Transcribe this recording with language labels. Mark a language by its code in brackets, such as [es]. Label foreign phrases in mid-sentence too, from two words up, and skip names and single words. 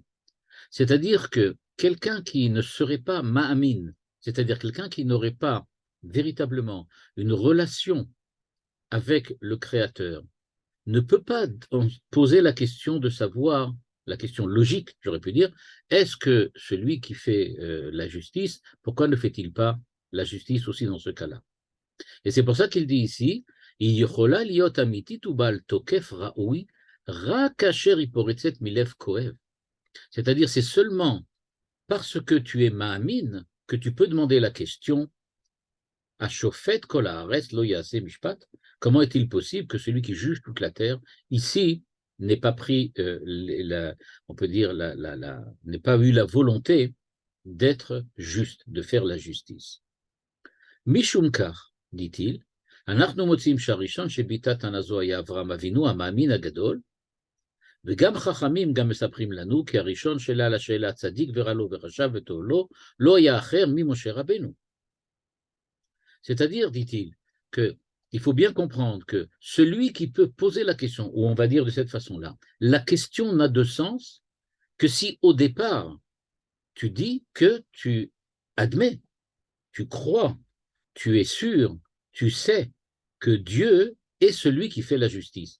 [fr] C'est-à-dire que quelqu'un qui ne serait pas ma'amin, c'est-à-dire quelqu'un qui n'aurait pas véritablement une relation avec le Créateur, ne peut pas poser la question de savoir, la question logique, j'aurais pu dire, est-ce que celui qui fait la justice, pourquoi ne fait-il pas la justice aussi dans ce cas-là? Et c'est pour ça qu'il dit ici, c'est-à-dire c'est seulement parce que tu es ma'amin que tu peux demander la question [he] השופט כל הארץ לא יעשה משפט. [fr] Comment est-il possible que celui qui juge toute la terre, ici, n'ait pas pris, on peut dire, n'ait pas eu la volonté d'être juste, de faire la justice. [he] משום כך, [fr] dit-il, [he] אנחנו מוצאים שהראשון שביטא טענה זו היה אברהם אבינו, המאמין הגדול, וגם חכמים גם מספרים לנו, כי הראשון שאלה על השאלה צדיק ורע לו ורשע וטוב לו, לא היה אחר ממשה רבנו. [fr] C'est-à-dire, dit-il, qu'il faut bien comprendre que celui qui peut poser la question, ou on va dire de cette façon-là, la question n'a de sens que si au départ, tu dis que tu admets, tu crois, tu es sûr, tu sais que Dieu est celui qui fait la justice.